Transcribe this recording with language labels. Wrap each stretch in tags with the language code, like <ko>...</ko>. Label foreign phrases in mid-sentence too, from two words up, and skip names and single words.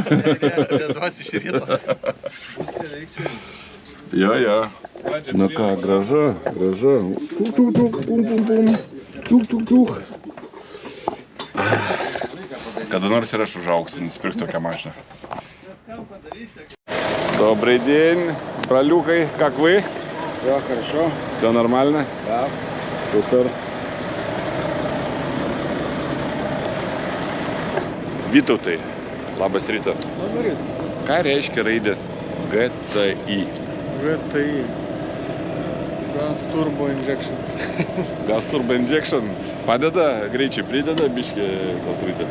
<lt>Lietuvos iš ryto. Jo. Na ką, graža. Čuk. Kada nors ir aš užaugsiu, nusipirksiu tokią mašiną.</lt> <ru>Добрый день, бралюкай, как вы? Все хорошо. Все нормально? Да. Супер.</ru> <lt>Vytautai, labas rytas. Labas rytas. Ką reiškia raidės GTI? GTI.</lt> <en>Gas Turbo Injection. Gas Turbo Injection</en> <lt>padeda, greičiai prideda biškį tos raidės?</lt>